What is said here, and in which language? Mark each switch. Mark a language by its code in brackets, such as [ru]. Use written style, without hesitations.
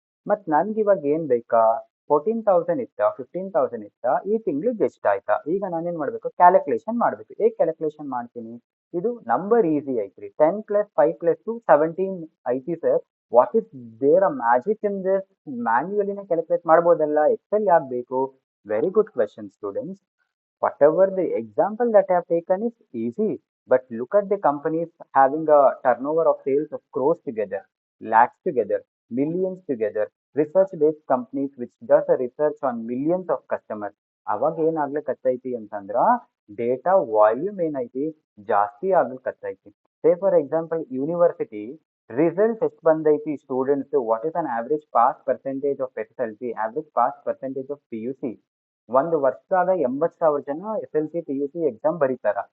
[kn] ಮತ್ತು ನನ್ಗೆ ಇವಾಗ ಏನು ಬೇಕಾ, 14,000 ಇತ್ತ, 15,000 ಇತ್ತ, ಈ ತಿಂಗಳಿಗೆ ಎಷ್ಟು ಆಯ್ತಾ. ಈಗ ನಾನೇನು ಮಾಡಬೇಕು, ಕ್ಯಾಲ್ಕುಲೇಷನ್ ಮಾಡಬೇಕು. ಹೇಗೆ ಕ್ಯಾಲ್ಕುಲೇಷನ್ ಮಾಡ್ತೀನಿ, ಇದು ನಂಬರ್ ಈಸಿ ಐತ್ರಿ. 10 + 5 + 2 17 ಐತಿ sir. [en] what is there a magic in this, [kn] ಮ್ಯಾನ್ಯುಯಲಿನೇ calculate ಮಾಡ್ಬೋದಲ್ಲ, ಎಕ್ಸೆಲ್ ಯಾಕೆ ಬೇಕು. [en] Very good question students. whatever the example that I have taken is easy, but look at the companies having a turnover of sales of crores together, lakhs together, millions together, research based companies which does a research on millions of customers. [kn] ಅವಾಗ ಏನಾಗ್ಲಿಕ್ಕತ್ತೈತಿ ಅಂತಂದ್ರ data volume ಏನೈತಿ ಜಾಸ್ತಿ ಆಗ್ಲಿಕ್ಕತ್ತೈತಿ. [en] say for example university result [kn] ಎಷ್ಟು ಬಂದೈತಿ [en] Students, what is an average pass percentage of S L C, average pass percentage of P U C. [kn] ಒಂದು ವರ್ಷದಾಗ 80,000 ಜನ S L C P U C exam ಬರೀತಾರ.